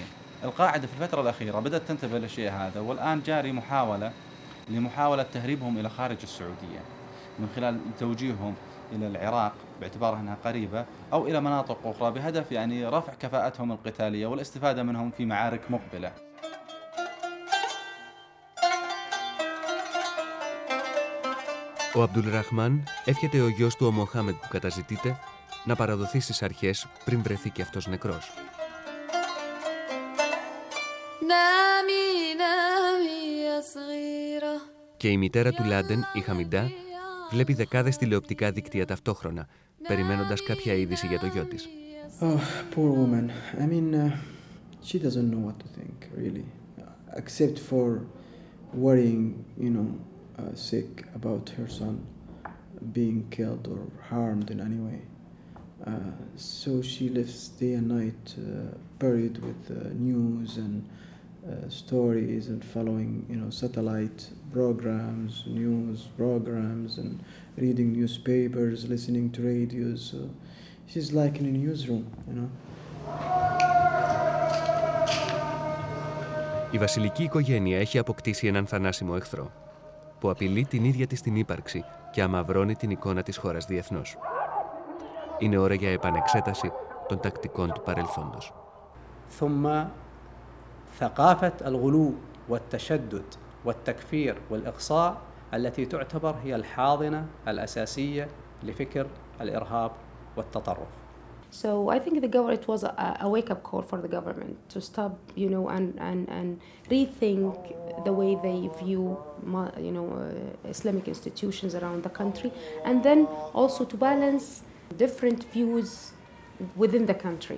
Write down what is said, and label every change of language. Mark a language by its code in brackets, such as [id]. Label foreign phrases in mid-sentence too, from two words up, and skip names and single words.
[ar] القاعدة في الفترة الأخيرة بدأت تنتبه للشيء هذا، والآن جاري محاولة تهريبهم إلى خارج السعودية من خلال توجيههم إلى العراق باعتبارها أنها قريبة، أو إلى مناطق أخرى بهدف يعني رفع كفاءتهم القتالية والاستفادة منهم في معارك مقبلة. [el] Ο Αμπτουλραχμάν εύχεται ο γιος του ο Μοχάμεντ που καταζητείται να παραδοθεί στις αρχές πριν βρεθεί και αυτός νεκρός. Και η μητέρα του Λάντεν, η Χαμιντά, βλέπει δεκάδες τηλεοπτικά δίκτυα ταυτόχρονα, περιμένοντας κάποια είδηση για το γιο της. [en] Oh, poor woman. I mean, she doesn't know what to think, really, except for worrying, sick about her son being killed or harmed in any way. So she lives day and night buried with news and stories and following, satellite programs, news programs, and reading newspapers, listening to radios. So she's like in a newsroom, [el] Η βασιλική οικογένεια έχει αποκτήσει έναν θανάσιμο εχθρό που απειλεί την ίδια της την ύπαρξη και αμαυρώνει την εικόνα της χώρας διεθνώς. Είναι ώρα για επανεξέταση των τακτικών του παρελθόντος. [ar] ثم ثقافة الغلو والتشدد والتكفير والإقصاء التي تعتبر هي الحاضنة الأساسية لفكر الإرهاب والتطرف. [en] So I think it was a wake-up call for the government to stop, and rethink the way they view, Islamic institutions around the country, and then also to balance different views within the country.